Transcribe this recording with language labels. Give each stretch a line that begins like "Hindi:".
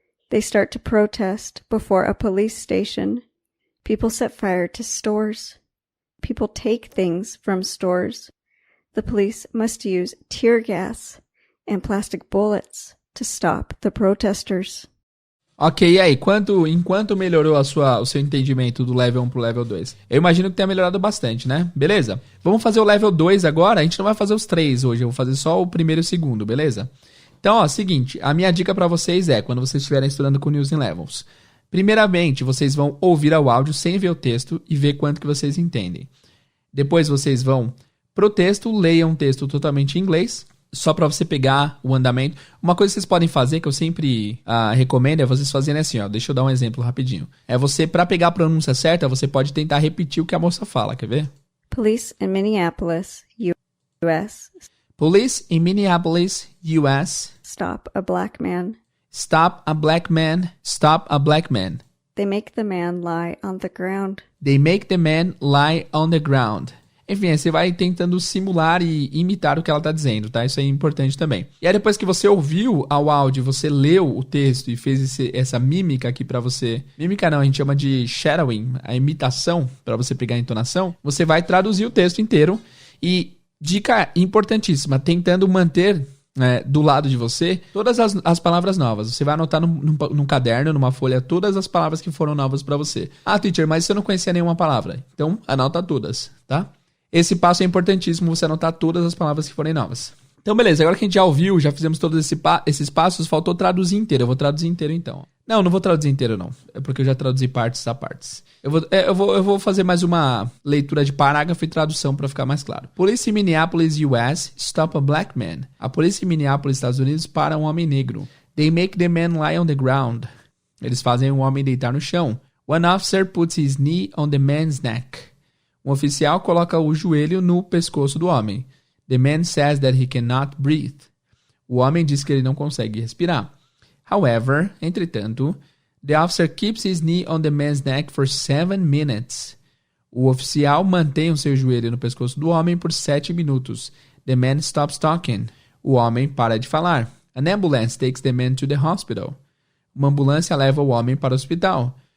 English: They start to protest before a police station. People set fire to stores. People take things from stores. The police must use tear gas and plastic bullets to stop the protesters.
Portuguese: Ok, e aí, enquanto melhorou o seu entendimento do level 1 pro level 2? Eu imagino que tenha melhorado bastante, né? Beleza? Vamos fazer o level 2 agora. A gente não vai fazer os 3 hoje, eu vou fazer só o primeiro e o segundo, beleza? Então, ó, seguinte, a minha dica pra vocês é, quando vocês estiverem estudando com News in Levels, primeiramente, vocês vão ouvir o áudio sem ver o texto e ver quanto que vocês entendem. Depois vocês vão pro texto, leiam um texto totalmente em inglês, só para você pegar o andamento. Uma coisa que vocês podem fazer, que eu sempre recomendo, é vocês fazerem assim, ó. Deixa eu dar um exemplo rapidinho. É você, para pegar a pronúncia certa, você pode tentar repetir o que a moça fala, quer ver?
English: Police in Minneapolis, U.S. Police in Minneapolis, U.S. Stop a black man. Stop a black man. Stop a black man. They make the man lie on the ground. They make the man lie on the ground.
Portuguese: Enfim, você vai tentando simular e imitar o que ela está dizendo, tá? Isso é importante também. E aí depois que você ouviu ao áudio, você leu o texto e fez essa mímica aqui para você... Mímica não, a gente chama de shadowing, a imitação, para você pegar a entonação. Você vai traduzir o texto inteiro e, dica importantíssima, tentando manter... do lado de você, todas as palavras novas. Você vai anotar num caderno, numa folha, todas as palavras que foram novas para você. Ah, teacher, mas você não conhecia nenhuma palavra. Então, anota todas, tá? Esse passo é importantíssimo, você anotar todas as palavras que forem novas. Então, beleza. Agora que a gente já ouviu, já fizemos todos esses passos, faltou traduzir inteiro. Eu vou traduzir inteiro, então. Não vou traduzir inteiro, não. É porque eu já traduzi partes a partes. Eu vou fazer mais uma leitura de parágrafo e tradução para ficar mais claro.
English: Police in Minneapolis, U.S. stop a black man.
Portuguese: A polícia em Minneapolis, Estados Unidos, para um homem negro.
English: They make the man lie on the ground.
Portuguese: Eles fazem um homem deitar no chão.
English: One officer puts his knee on the man's neck.
Portuguese: Um oficial coloca o joelho no pescoço do homem.
English: The man says that he cannot breathe.
Portuguese: O homem diz que ele não consegue respirar.
English: However,
Portuguese: entretanto,
English: the officer keeps his knee on the man's neck for 7 minutes.
Portuguese: O oficial mantém o seu joelho no pescoço do homem por 7 minutos.
English: The man stops talking.
Portuguese: O homem para de falar.
English: An ambulance takes the man to the hospital.
Portuguese: Uma ambulância leva o homem para o hospital.